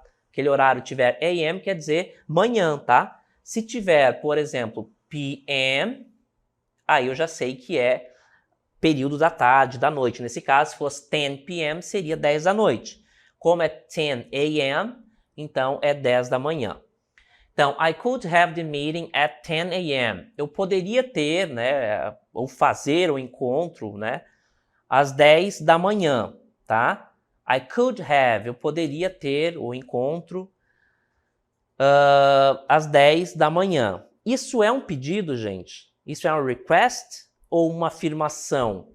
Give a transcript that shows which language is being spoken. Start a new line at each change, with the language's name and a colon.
Portuguese: Aquele horário tiver a.m. quer dizer manhã, tá? Se tiver, por exemplo, p.m., aí eu já sei que é período da tarde, da noite. Nesse caso, se fosse 10 p.m., seria 10 da noite. Como é 10 a.m., então é 10 da manhã.
English: Então, I could have the meeting at 10 a.m.
Portuguese: Eu poderia ter, né, ou fazer o encontro, né, às 10 da manhã, tá?
English: I could have,
Portuguese: eu poderia ter o encontro às 10 da manhã. Isso é um pedido, gente? Isso é um request ou uma afirmação?